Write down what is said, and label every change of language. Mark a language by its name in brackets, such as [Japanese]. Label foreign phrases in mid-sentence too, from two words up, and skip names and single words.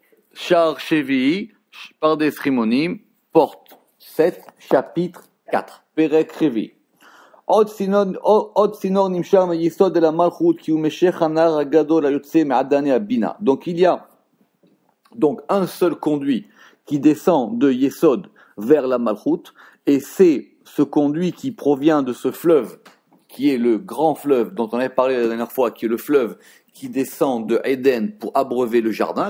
[Hebrew] שער שביעי, [French] Pardes Rimonim, porte 7, chapitre 4. [Hebrew] פרק רביעי. עוד צינור נמשך מיסוד אל המלכות כי הוא משך הנהר הגדול היוצא מעדני הבינה. [French] Donc il y a un seul conduit qui descend de Yesod vers la Malchut, et c'est ce conduit qui provient de ce fleuve qui est le grand fleuve dont on avait parlé la dernière fois, qui est le fleuve qui descend de Éden pour abreuver le jardin.